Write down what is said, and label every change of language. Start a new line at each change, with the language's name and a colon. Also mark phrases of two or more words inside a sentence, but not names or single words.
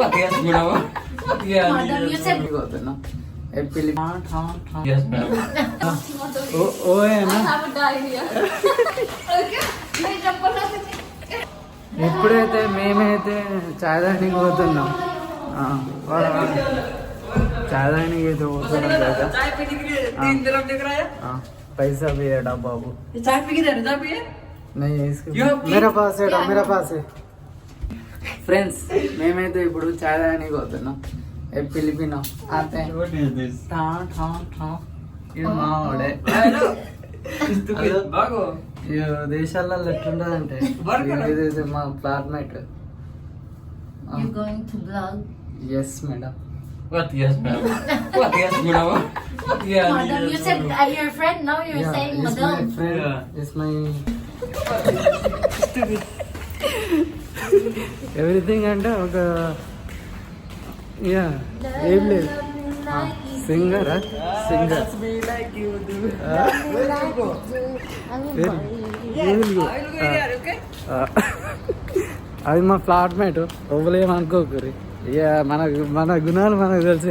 English: Madam, you said Yes, ma'am. I have a diarrhea. Okay.
Telugu: ఇప్పుడైతే మేమైతే చాయ్ తాగడానికి పోతున్నాం. చాయ్ తాగడానికి అయితే పోతున్నాం కదా.
Hindi: पैसा भी है बाबू. चाय पी किधर चाय पी नहीं मेरा पास है मेरा पास है.
Telugu: ఫ్రెండ్స్ మేమైతే ఇప్పుడు చాయ్ తాగడానికి పోతున్నాం. ఫిలిపినో ఆతే ఇది మావాడే. దేశాలలో ఎట్లుంటదంటే ఇదైతే మా ఫ్లాట్మేట్.
English: You going to vlog? yes madam. What yes ma'am? What yes madam? Yeah. Madam, you said your friend. Now you're saying madam. My friend. Yeah. It's my everything
Telugu: అంటే ఒక ఏం లేదు. సింగర్ సింగర్ అది మా ఫ్లాట్మేట్. ఎవరేమనుకోకరి. ఇక మన గుణాలు మనకు తెలుసు.